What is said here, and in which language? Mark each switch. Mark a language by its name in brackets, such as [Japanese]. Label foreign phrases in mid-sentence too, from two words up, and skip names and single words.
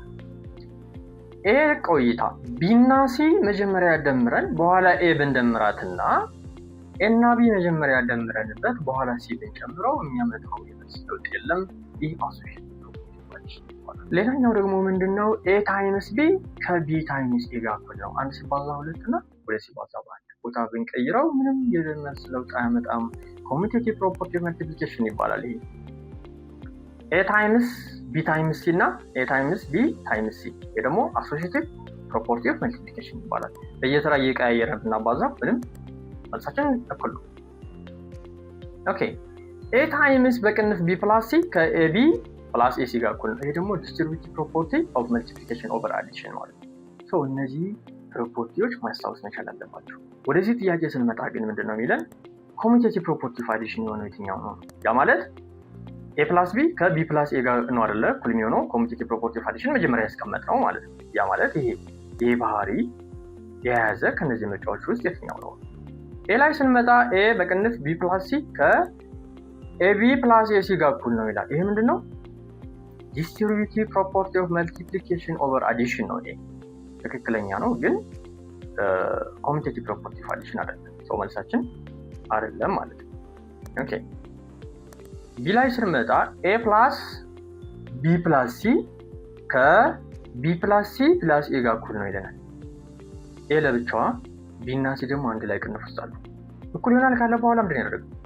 [Amharic] a ቆይታ b እና c መጀመሪያ ደምረን በኋላ a ብንደምራትና a እና b መጀመሪያ ደምረንበት በኋላ c ብንጨምረው የሚያመጣው የመልስ ለውጥ የለም። ይህ አሶሺዬሽን ይባላል። ሌላኛው ደግሞ ምንድነው? [English] a times b ከb times a [Amharic] ጋር እኩል ነው። 1 ሲባዛ 2 እና 2 ሲባዛ 1 ቦታ ብንቀይረው ምንም የመልስ ለውጥ አያመጣም። [English] commutative property of multiplication [Amharic] ይባላል። ይሄ [English] a times b times c [Amharic] እና [English] a times b times c [Amharic] ይሄ ደግሞ [English] associative property of multiplication [Amharic] ይባላል። በየተራ እየቀያየርን ብናባዛ ምንም መልሳችን እኩል ነው። ኦኬ። [English] a times [Amharic] በቅንፍ [English] b plus c ከab plus ac [Amharic] ጋር እኩል ነው። ይሄ ደግሞ [English] distributive property of multiplication over addition [Amharic] ማለት ነው። ሶ እነዚህ ፕሮፐርቲዎች ማስታወስ መቻል አለባችሁ። ወደዚህ ጥያቄ ስንመጣ ግን ምንድነው የሚለን? [English] commutative property of addition [Amharic] የሆነው የትኛው ነው? ያ ማለት [English] a plus b ከb plus a [Amharic] ጋር ነው አይደለ? እኩል የሚሆነው [English] commutative property of addition [Amharic] መጀመሪያ ያስቀመጥነው ማለት ነው። ያ ማለት ይሄ ባህሪ የያዘ ከነዚህ ምርጫዎች ውስጥ የትኛው ነው? a ላይ ስንመጣ a በቅንፍ [English] b plus c ከab plus ac [Amharic] ጋር እኩል ነው ይላል። ይሄ ምንድነው? [English] distributive property of multiplication over addition [Amharic] ነው። ይሄ ትክክለኛ ነው፣ ግን [English] commutative property of addition [Amharic] አይደለም። ሰው መልሳችን አይደለም ማለት ነው። ኦኬ። ቢ ላይ ስንመጣ [English] a plus b plus c ከb plus c plus a [Amharic] ጋር እኩል ነው ይለናል። a ለብቻዋ b እና c ደግሞ አንድ ላይ ቅንፍ ውስጥ አሉ። እኩል ይሆናል ካለ በኋላ ምንድን ያደርጋል?